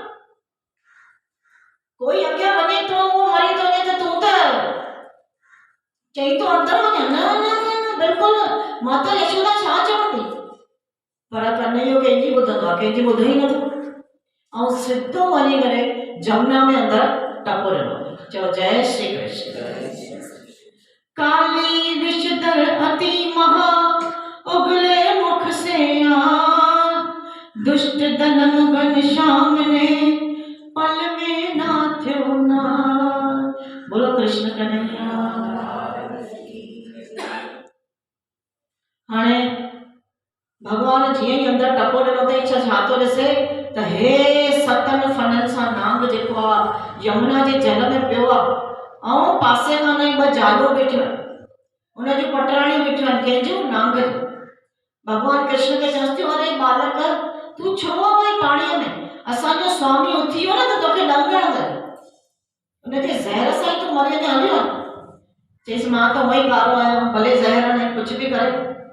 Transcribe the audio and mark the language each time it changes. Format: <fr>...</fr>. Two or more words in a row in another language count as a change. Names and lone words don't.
<sd>कोई अॻियां वञे थो उहो मरी थो वञे त तूं त चई तो अंदर वञे न न न बिल्कुलु माता यशोदा छा चवंदी पर कन्हैयो कंहिंजी ॿुधंदो आहे कंहिंजी ॿुधे ई नथो ऐं सिधो वञी करे जमुना में अंदर टपो ॾिनो चयो जय श्री कृष्ण</sd> <hi>काली विषधर अति महा उगले मुख से दुष्ट दनम घनश्याम ने पल में नाथ्यो ना बोलो कृष्ण कन्हैया</hi> <sd>हाणे भगवान जीअं ई अंदरि टपो ॾिनो अथई छा थो ॾिसे त हे सतनि फननि सां नांग जेको आहे यमुना जे जल में पियो आहे ऐं पासे खां ॿ जालूं वेठियूं आहिनि उनजूं पटराणियूं वेठियूं आहिनि कंहिंजूं नांग जूं भगवान कृष्ण खे चवंसि थियूं अरे बालक तूं छो वई पाणीअ में असांजो स्वामी उथी वियो न त तोखे ॾंग हणंदे उनखे ज़हर सां ई तूं मरी वञे हलियो चईसि मां त उहो ई कारो आहियां भले ज़हर हणे कुझु बि करे</sd>